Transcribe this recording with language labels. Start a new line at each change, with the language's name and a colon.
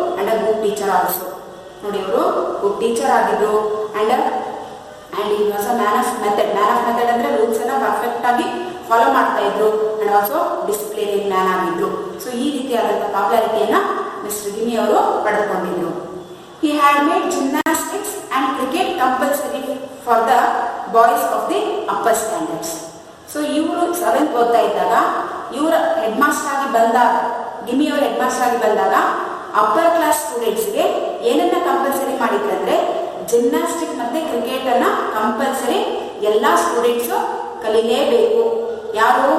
English: And a good teacher also.
Kannada: ನೋಡಿ, ಇವರು good teacher ಆಗಿದ್ರು.
English: and ಈ was a
Kannada: man of method. Man of method ಅಂದ್ರೆ rules ಅನ್ನ ಪರ್ಫೆಕ್ಟ್ ಆಗಿ ಫಾಲೋ ಮಾಡ್ತಾ ಇದ್ರು.
English: and also
Kannada: ಡಿಸಿಪ್ಲಿನ್ ಮ್ಯಾನ್ ಆಗಿದ್ರು. ಸೊ ಈ ರೀತಿಯಾದಂತಹ ಪಾಪ್ಯುಲಾರಿಟಿಯನ್ನ ಮಿಸ್ಟರ್ ಗಿಮಿ ಅವರು ಪಡೆದುಕೊಂಡಿದ್ರು.
English: He had made gymnastics and cricket compulsory for the boys of the upper standards.
Kannada: So ಇವರು 7th ಓದ್ತಾ ಇದ್ದಾಗ ಇವರ ಹೆಡ್ ಮಾಸ್ಟರ್ ಆಗಿ ಬಂದಾಗ, ಗಿಮಿ ಅವರ ಹೆಡ್ ಮಾಸ್ಟರ್ ಆಗಿ ಬಂದಾಗ ಅಪ್ಪರ್ ಕ್ಲಾಸ್ ಸ್ಟೂಡೆಂಟ್ಸ್ಗೆ ಏನನ್ನ ಕಂಪಲ್ಸರಿ ಮಾಡಿದ್ರಂದ್ರೆ ಜಿಮ್ನಾಸ್ಟಿಕ್ ಮತ್ತೆ ಕ್ರಿಕೆಟ್ ಅನ್ನ ಕಂಪಲ್ಸರಿ ಎಲ್ಲ ಸ್ಟೂಡೆಂಟ್ಸ್ ಕಲಿಲೇಬೇಕು. ಯಾರು?